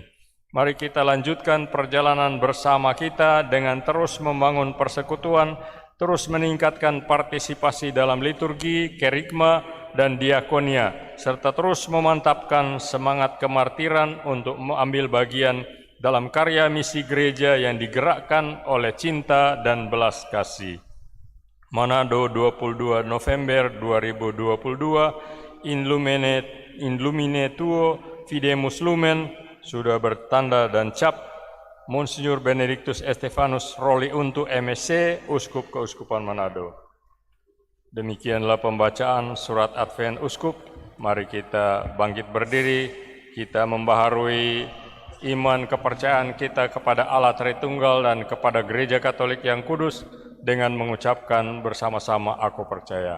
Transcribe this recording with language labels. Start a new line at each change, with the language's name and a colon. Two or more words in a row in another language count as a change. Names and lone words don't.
Indonesian: Mari kita lanjutkan perjalanan bersama kita dengan terus membangun persekutuan, terus meningkatkan partisipasi dalam liturgi, kerigma, dan diakonia, serta terus memantapkan semangat kemartiran untuk mengambil bagian dalam karya misi gereja yang digerakkan oleh cinta dan belas kasih. Manado 22 November 2022,
Latin: In lumine tuo fidemus lumen,
Indonesian: sudah bertanda dan cap Monsinyur Benedictus Estefanus Roli untuk MSc, Uskup Keuskupan Manado. Demikianlah pembacaan surat Advent Uskup. Mari kita bangkit berdiri, kita membaharui iman kepercayaan kita kepada Allah Tritunggal dan kepada Gereja Katolik yang kudus dengan mengucapkan bersama-sama, aku percaya.